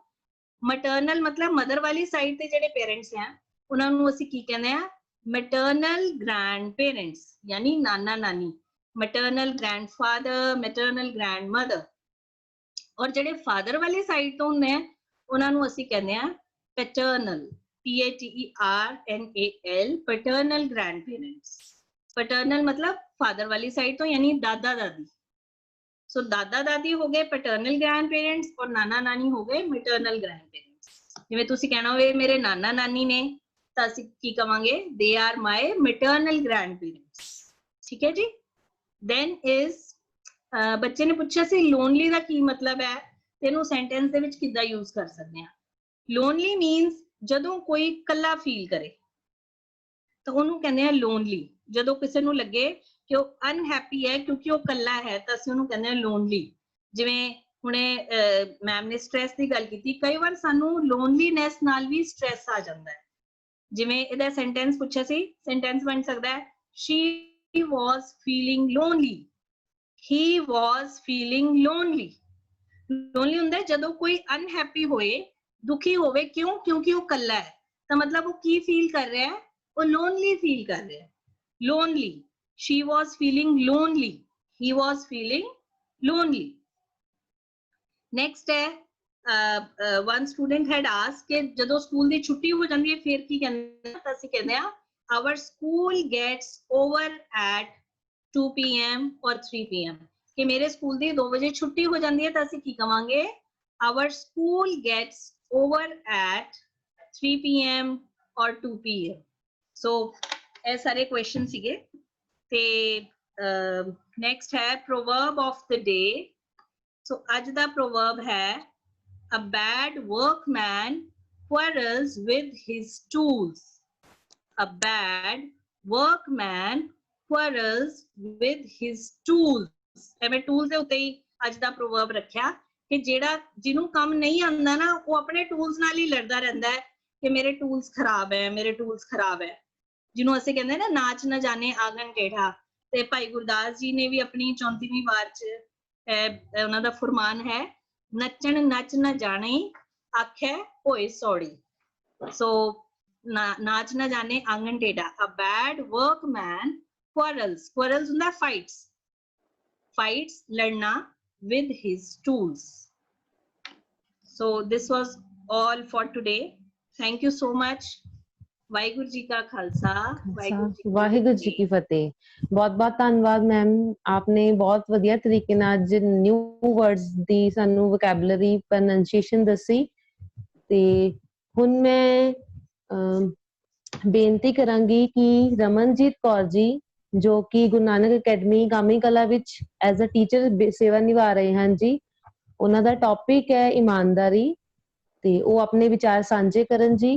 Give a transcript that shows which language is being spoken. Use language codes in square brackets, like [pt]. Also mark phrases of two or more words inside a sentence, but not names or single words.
[pa] ਮਟਰਨਲ ਮਤਲਬ ਮਦਰ ਵਾਲੀ ਸਾਈਡ ਤੇ ਜਿਹੜੇ ਪੇਰੈਂਟਸ ਆ ਉਹਨਾਂ ਨੂੰ ਅਸੀਂ ਕੀ ਕਹਿੰਦੇ ਆ [en] maternal grand parents [pa] ਯਾਨੀ ਨਾਨਾ ਨਾਨੀ. [en] Maternal grandfather, maternal grandmother. [pa] ਔਰ ਜਿਹੜੇ ਫਾਦਰ ਵਾਲੀ ਸਾਈਡ ਤੋਂ ਹੁੰਦੇ ਆ ਉਹਨਾਂ ਨੂੰ ਅਸੀਂ ਕਹਿੰਦੇ ਆ [en] paternal, PATERNAL, paternal grandparents. [hi] Paternal मतलब father वाली side तो यानी दादा दादी. So दादा दादी हो गए [en] paternal grandparents [hi] और नाना नानी हो गए [en] maternal grandparents. [pa] जिਵੇਂ ਤੁਸੀਂ ਕਹਿਣਾ ਹੋਵੇ ਮੇਰੇ ਨਾਨਾ ਨਾਨੀ ਨੇ ਤਾਂ ਅਸੀਂ ਕੀ ਕਵਾਂਗੇ, [en] they are my maternal grandparents. [pa] ਠੀਕ ਹੈ ਜੀ. [en] Then is [pa] ਬੱਚੇ ਨੇ ਪੁੱਛਿਆ ਸੀ lonely ਦਾ ਕੀ ਮਤਲਬ ਹੈ, ਤੇ ਇਹਨੂੰ ਸੈਂਟੈਂਸ ਦੇ ਵਿੱਚ ਕਿੱਦਾਂ ਯੂਜ਼ ਕਰ ਸਕਦੇ ਹਾਂ. [en] lonely means [pa] ਜਦੋਂ ਕੋਈ ਇਕੱਲਾ ਫੀਲ ਕਰੇ ਤਾਂ ਉਹਨੂੰ ਕਹਿੰਦੇ ਆ lonely. ਜਦੋਂ ਕਿਸੇ ਨੂੰ ਲੱਗੇ ਕਿ ਉਹ ਅਨਹੈਪੀ ਹੈ ਕਿਉਂਕਿ ਉਹ ਇਕੱਲਾ ਹੈ ਤਾਂ ਅਸੀਂ ਉਹਨੂੰ ਕਹਿੰਦੇ ਆ lonely. ਜਿਵੇਂ ਹੁਣੇ ਮੈਮ ਨੇ ਸਟ੍ਰੈਸ ਦੀ ਗੱਲ ਕੀਤੀ, ਕਈ ਵਾਰ ਸਾਨੂੰ ਲੋਨਲੀਨੈਸ ਨਾਲ ਵੀ ਸਟ੍ਰੈਸ ਆ ਜਾਂਦਾ ਹੈ. ਜਿਵੇਂ ਇਹਦਾ ਸੈਂਟੈਂਸ ਪੁੱਛਿਆ ਸੀ, ਸੈਂਟੈਂਸ ਬਣ ਸਕਦਾ ਹੈ [en] she was feeling lonely, he was feeling lonely. [pa] lonely ਹੁੰਦਾ ਜਦੋਂ ਕੋਈ ਅਨਹੈਪੀ ਹੋਏ, ਦੁਖੀ ਹੋਵੇ. ਕਿਉਂ? ਕਿਉਂਕਿ ਉਹ ਇਕੱਲਾ ਹੈ. ਤਾਂ ਮਤਲਬ ਉਹ ਕੀ ਫੀਲ ਕਰ ਰਿਹਾ ਹੈ, ਉਹ lonely ਫੀਲ ਕਰ ਰਿਹਾ ਹੈ. [en] lonely, she was feeling lonely, he was feeling lonely. [pa] Next है [en] one student had asked [pa] कि ਜਦੋਂ ਸਕੂਲ ਦੀ ਛੁੱਟੀ ਹੋ ਜਾਂਦੀ ਹੈ ਫਿਰ ਕੀ ਕਹਿੰਦੇ ਆ, ਤਾਂ ਅਸੀਂ ਕਹਿੰਦੇ ਆ [en] our school gets over at 2 PM or 3 PM. [pa] ਕਿ ਮੇਰੇ ਸਕੂਲ ਦੀ 2 ਵਜੇ ਛੁੱਟੀ ਹੋ ਜਾਂਦੀ ਹੈ ਤਾਂ ਅਸੀਂ ਕੀ ਕਵਾਂਗੇ, [en] our school gets over at 3 PM or 2 PM. [pa] So ਇਹ ਸਾਰੇ ਕੁਐਸਚਨ ਸੀਗੇ. ਤੇ next ਹੈ [en] proverb of the day. So [pa] ਅੱਜ ਦਾ [en] proverb ਹੈ a bad workman quarrels with his tools. A bad workman quarrels with his tools. [pa] ਐਵੇਂ tools ਦੇ ਉੱਤੇ ਹੀ ਅੱਜ ਦਾ proverb ਰੱਖਿਆ ਕਿ ਜਿਹੜਾ ਜਿਹਨੂੰ ਕੰਮ ਨਹੀਂ ਆਉਂਦਾ ਨਾ ਉਹ ਆਪਣੇ tools ਨਾਲ ਹੀ ਲੜਦਾ ਰਹਿੰਦਾ ਹੈ ਕਿ ਮੇਰੇ tools ਖਰਾਬ ਹੈ, ਮੇਰੇ tools ਖਰਾਬ ਹੈ. ਜਿਹਨੂੰ ਅਸੀਂ ਕਹਿੰਦੇ ਨਾ [hi] नाच न जाने आँगन टेढ़ा. [pa] ਤੇ ਭਾਈ ਗੁਰਦਾਸ ਜੀ ਨੇ ਵੀ ਆਪਣੀ 34ਵੀਂ ਵਾਰ ਚ ਉਹਨਾਂ ਦਾ ਫੁਰਮਾਨ ਹੈ ਨੱਚਣ ਨੱਚ ਨਾ ਜਾਣੇ ਆਖੇ ਹੋਏ ਸੌੜੀ. [hi] ਸੋ नाच न जाने आँगन टेढ़ा. [en] A bad workman quarrels. Quarrels ਹੁੰਦਾ fights. Fights ਲੜਨਾ with his tools. So this was all for today. Thank you so much. [pa] ਵਾਹਿਗੁਰੂ ਜੀ ਕਾ ਖਾਲਸਾ, ਵਾਹਿਗੁਰੂ ਜੀ ਕੀ ਫਤਿਹ. ਬਹੁਤ ਬਹੁਤ ਧੰਨਵਾਦ ਮੈਮ, ਆਪਨੇ ਬਹੁਤ ਵਧੀਆ ਤਰੀਕੇ ਨਾਲ ਅੱਜ [en] new words [pa] ਦੀ ਸਾਨੂੰ [en] vocabulary pronunciation [pa] ਦੱਸੀ. ਤੇ ਹੁਣ ਮੈਂ ਬੇਨਤੀ ਕਰਾਂਗੀ ਕਿ ਰਮਨਜੀਤ ਕੌਰ ਜੀ ਜੋ ਕਿ ਗੁਰੂ ਨਾਨਕ ਅਕੈਡਮੀ ਕਾਮੀ ਕਲਾ ਵਿੱਚ [en] as a teacher [pa] ਸੇਵਾ ਨਿਭਾ ਰਹੇ ਹਨ ਜੀ, ਉਹਨਾਂ ਦਾ ਟੌਪਿਕ ਹੈ ਇਮਾਨਦਾਰੀ, ਤੇ ਉਹ ਆਪਣੇ ਵਿਚਾਰ ਸਾਂਝੇ ਕਰਨ ਜੀ.